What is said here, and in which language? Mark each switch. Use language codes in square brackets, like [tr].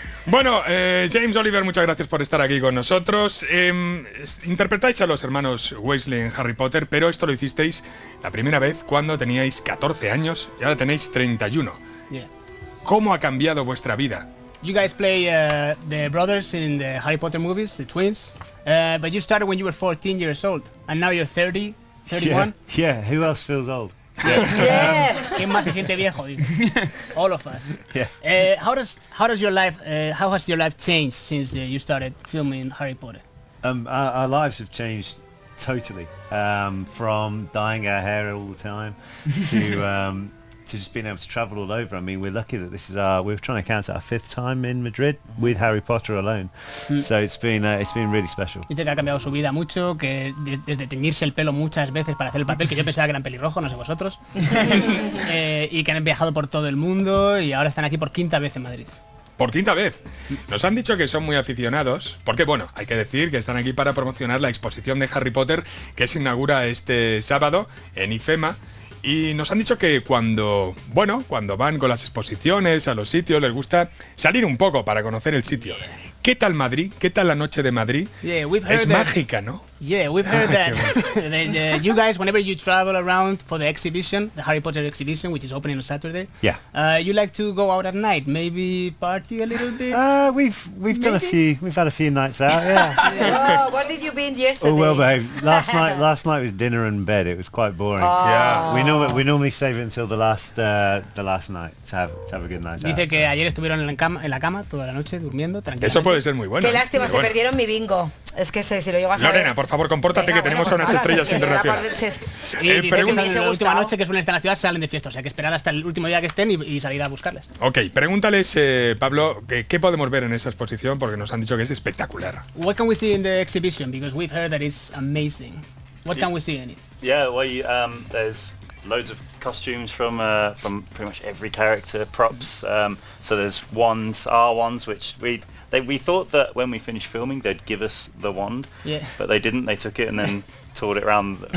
[es] Bueno, James, Oliver, muchas gracias por estar aquí con nosotros. Interpretáis a los hermanos Weasley en Harry Potter, pero esto lo hicisteis la primera vez cuando teníais 14 años y ahora tenéis 31. [en] Yeah. [es] ¿Cómo ha cambiado vuestra vida? [en] You guys play the brothers in the Harry Potter movies, the twins, but you started when you were 14 years old, and now you're 30, 31. Yeah, who else feels old? Yeah. [es] ¿Quién más se siente viejo? [en] All of us. Yeah. How has your life changed since you started filming Harry Potter? Our lives have changed totally. From dyeing our hair all the time to just being able to travel all over. I mean, we're lucky that this is we're trying to count our 5th time in Madrid with Harry Potter alone. So it's been really special. [es] Dice que ha cambiado su vida mucho, que desde teñirse el pelo muchas veces para hacer el papel, que yo pensaba que eran pelirrojos, no sé vosotros, y que han viajado por todo el mundo y ahora están aquí por 5ª vez en Madrid. Por 5ª vez. Nos han dicho que son muy aficionados, porque bueno, hay que decir que están aquí para promocionar la exposición de Harry Potter que se inaugura este sábado en IFEMA. Y nos han dicho que cuando van con las exposiciones a los sitios les gusta salir un poco para conocer el sitio. ¿Qué tal Madrid? ¿Qué tal la noche de Madrid? Es mágica, ¿no? [en] Yeah, we've heard that you guys, whenever you travel around for the exhibition, the Harry Potter exhibition, which is opening on Saturday, you like to go out at night, maybe party a little bit. We've done a few. We've had a few nights out. Yeah. Oh, what did you been yesterday? Oh well, babe. Last night was dinner and bed. It was quite boring. Yeah. We normally save it until the last night to have a good night out. [es] Dice que ayer estuvieron en la cama toda la noche durmiendo tranquilamente. Eso puede ser muy bueno. Qué lástima, se perdieron mi bingo. Es que si lo llego a saber. Lorena, por favor, compórtate. Venga, que tenemos a unas estrellas internacionales. Y la última noche que suelen estar en la ciudad salen de fiesta, o sea que esperar hasta el último día que estén y salir a buscarles. Ok, pregúntales, Pablo, ¿qué podemos ver en esa exposición? Porque nos han dicho que es espectacular. [en] What can we see in the exhibition? Because we've heard that it's amazing. What can we see in it? Yeah, well, there's loads of costumes from pretty much every character, props. So there's our wands, which we thought that when we finished filming they'd give us the wand, but they didn't. They took it and then toured it around.